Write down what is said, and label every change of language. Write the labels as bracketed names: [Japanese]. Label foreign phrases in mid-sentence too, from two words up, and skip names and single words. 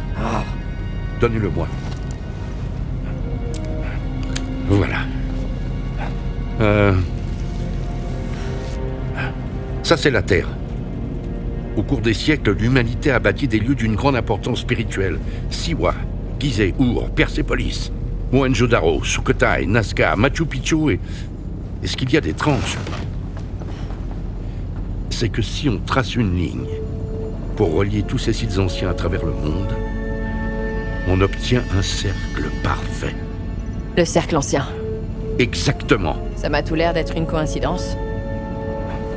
[French] Donnez-le-moi. Voilà. Ça, c'est la Terre. Au cours des siècles, l'humanité a bâti des lieux d'une grande importance spirituelle. Siwa, Gizeh, Ur, Persépolis, Mohenjo-Daro, Sukhothai, Nazca, Machu Picchu et ce qu'il y a d'étrange, c'est que si on trace une ligne pour relier tous ces sites anciens à travers le monde, on obtient un cercle parfait. Le cercle ancien. Exactement. Ça m'a tout l'air d'être une coïncidence.